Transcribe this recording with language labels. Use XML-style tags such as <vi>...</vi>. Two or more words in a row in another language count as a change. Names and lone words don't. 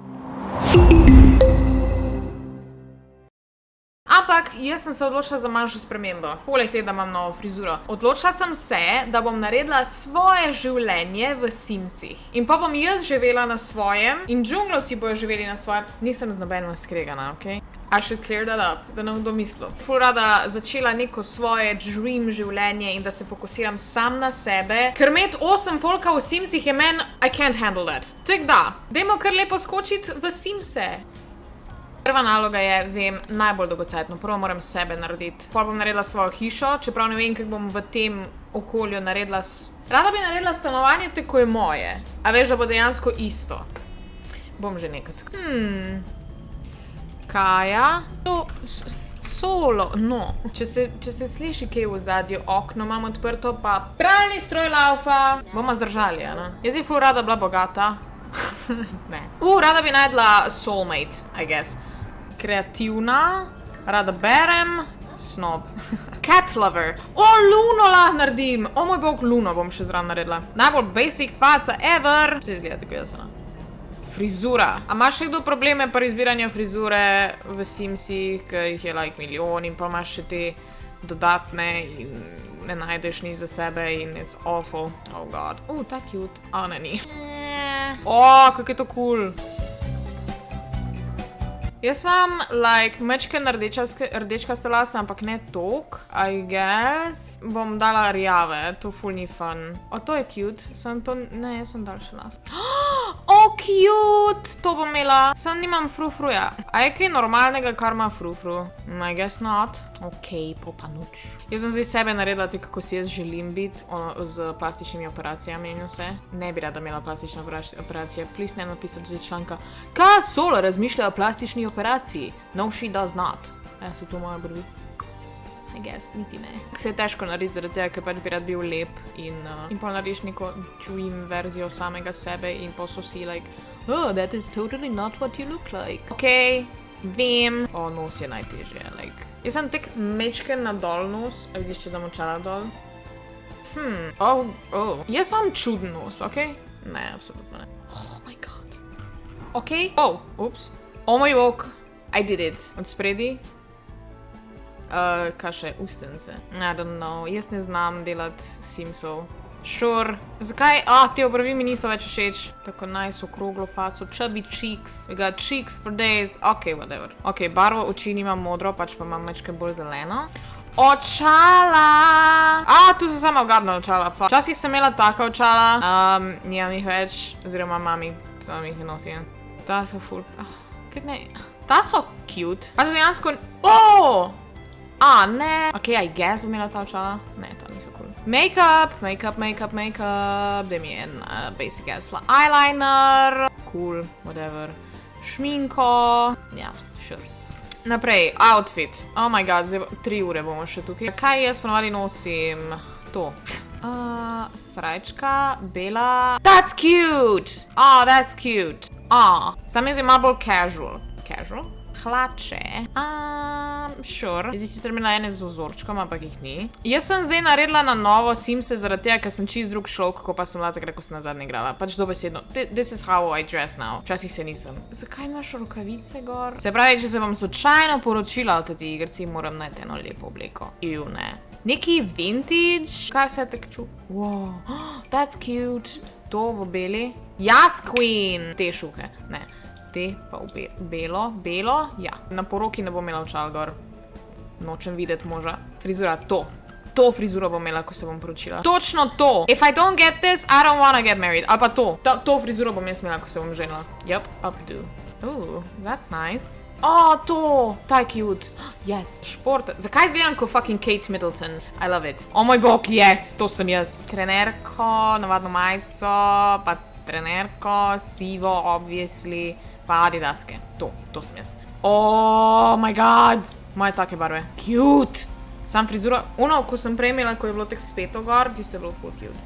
<sl>Ampak jaz sem se odločila za manjšo spremembo. Poleg tega, da imam novo frizuro. Odločila sem se, da bom naredila svoje življenje v Simsih. In pa bom jaz živela na svojem in džunglovci bojo živeli na svojem. Nisem z nobenim skregana, okej?</sl> <en>I should clear that up,</en> <sl>da ne bom domislil. Ful rada začela neko svoje dream življenje in da se fokusiram sam na sebe. Ker imeti 8 folka v Simsih je men,</sl> <en>I can't handle that.</en> <sl>Tako da, dajmo kar lepo skočiti v Simse. Prva naloga je, vem, najbolj dolgocajtno. Prvo moram sebe narediti. Potem bom naredila svojo hišo, čeprav ne vem, kako bom v tem okolju naredila. Rada bi naredila stanovanje tako je moje. A veš, da bo dejansko isto. Bom že nekaj. Kaja? Solo, no. Če se sliši kaj v zadju, okno imam odprto, pa pralni stroj laufa. Bomo zdržali, ne? Jaz bi ful rada bila bogata. Ne. Rada bi najdla</sl> <en>soulmate, I guess.</en> <sl>Kreativna, rada berem, snob.</sl> <en>Cat lover.</en> <sl>Luno lahko naredim. O moj bog, Luno bom še zraven naredila. Najbolj basic faca ever. Se izgleda tako jaz, ne? Frizura. A imaš še kdo probleme pri izbiranju frizure v Simsih, ker jih je like milijon in pa imaš še te dodatne in ne najdeš nič za sebe in</sl> <en>it's awful.</en> <sl>Oh god. Ta cute. Ne ni. Kako je to cool. Jaz imam, like, mečken rdečkaste lase, ampak ne tok,</sl> <en>I guess.</en> <sl>Bom dala rjave, to ful ni fun. To je cute. Ne, jaz bom daljše las. Cute! To bom imela. Sam nimam frufruja. A je kaj normalnega, kar ima frufru?</sl> <en>I guess not.</en> <sl>Pa noč. Jaz sem zdaj sebe naredila tako, kako si jaz želim biti, z plastičnimi operacijami in vse. Ne bi rada imela plastične operacije. Please ne napisati že članka. Kasolo razmišlja o plastični operaciji.</sl> <en>No, she does not.</en> <sl>So to moje brvi.</sl> <en>I guess,</en> <sl>niti ne. Se je težko narediti zaradi tega, ker pač bi rad bil lep in pol narediš neko dream verzijo samega sebe in pol so si</sl> <en>like, that is totally not what you look like.</en> <sl>Vem. Nos je najtežje, like. Jaz sem tek mečken na dol nos, a vidiš, če dam očala dol? Jaz imam čuden nos, okej? Ne, absolutno ne.</sl> <en>Oh my god. Ups.</en> <sl>Oh moj bog.</sl> <en>I did it.</en> <sl>Od spredi. Kaj še? Ustence.</sl> <en>I don't know.</en> <sl>Jaz ne znam delati Simsov. Sure. Zakaj? Te obrvi mi niso več všeč. Tako nice, okroglo faco.</sl> <en>Chubby cheeks. We got cheeks for days. Whatever.</en> <sl>Barvo oči nimam modro, pač pa imam mečke bolj zeleno. Očala! Tu so sama ugadna očala. Včasih sem imela taka očala. Nimam jih več. Oziroma mami, sam jih nosim. Ta so ful... Kaj ne? Ta so cute. Pač dejansko... Ne.</sl> <en>I guess</en> <sl>bom imela ta očala. Ne, ta niso cool. Make-up. Daj mi en</sl> <en>basic ass eyeliner.</en> <sl>Cool, whatever. Šminko. Ja, sure. Naprej, outfit.</sl> <en>Oh my god,</en> <sl>zdaj 3 ure bomo še tukaj. Kaj jaz ponovadi nosim? To. Srajčka, bela.</sl> <en>That's cute! That's cute.</en> <sl>Sam jaz je malo bolj casual. Casual? Hlače. Sure. Zdaj si imela ene z vzorčkom, ampak jih ni. Jaz sem zdaj naredila na novo Simse zaradi tega, ker sem čist drug šlok, kako pa sem bila takrat, ko sem nazadnje igrala. Pač dobesedno.</sl> <en>This is how I dress now.</en> <sl>Včasih se nisem. Zakaj imaš rokavice gor? Se pravi, če se vam slučajno poročila o teti igrci, moram najti eno lepo obleko. Ne. Neki vintage. Kaj se tak ču?</sl> <en>Wow. That's cute.</en> <sl>To v beli.</sl> <en>Yes, queen!</en> <sl>Te šuhe. Ne. Te pa v belo, ja. Na poroki ne bom imela očal gor. Nočem videti moža. Frizura, to frizuro bom imela, ko se bom poročila. Točno to!</sl> <en>If I don't get this, I don't wanna get married.</en> <sl>Ali pa to. To frizuro bom jaz imela, ko se bom ženila.</sl> <en>Yep, updo. That's nice. To!</en> <sl>Ta je cute. Yes, šport. Zakaj izgledam kot fucking Kate Middleton?</sl> <en>I love it.</en> <sl>Oh moj bog, yes, to sem jaz. Trenerko, navadno majico, pa trenerko, sivo, obviously. Pa adidaske. To sem jaz.</sl> <en>Oh my god.</en> <sl>Moje take barve. Cute. Sam frizuro. Ko sem prej imela, ko je bilo tek speto gor, tisto je bilo full cute.</sl>